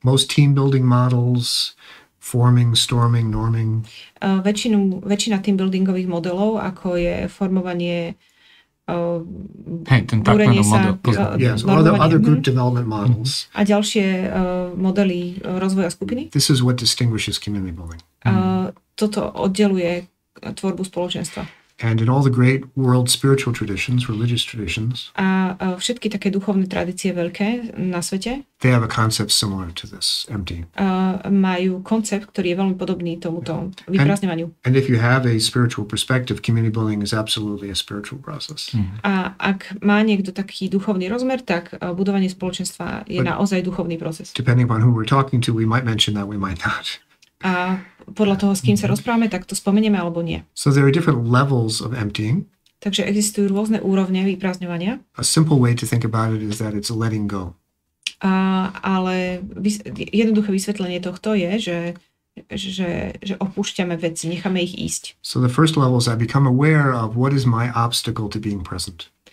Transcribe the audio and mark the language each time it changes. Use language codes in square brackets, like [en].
[en] Most team building models, forming, storming, norming. [sk] Väčšina team buildingových modelov, ako je formovanie, ten búrenie sa, [en] yes, other group development models. [sk] A ďalšie modely rozvoja skupiny. [en] This is what distinguishes community building. [sk] Toto oddeluje tvorbu spoločenstva. [en] And in all the great world spiritual traditions, religious traditions, [sk] a všetky také duchovné tradície veľké na svete, [en] they have a concept similar to this, emptying. [sk] Majú koncept, ktorý je veľmi podobný tomuto vyprázdňovaniu. [en] And if you have a spiritual perspective, community building is absolutely a spiritual process. [sk] A ak má niekto taký duchovný rozmer, tak budovanie spoločenstva je naozaj duchovný proces. [en] Depending on who we're talking to, we might mention that, we might not. [sk] A podľa toho, s kým sa rozprávame, tak to spomenieme alebo nie. [en] So there are different levels of emptying. [sk] Takže existujú rôzne úrovne vyprázdňovania. [en] A simple way to think about it is that it's letting go. [sk] Ale jednoduché vysvetlenie tohto je, že opúšťame veci, necháme ich ísť. [en] So the first level is I become aware of what is my obstacle to being present.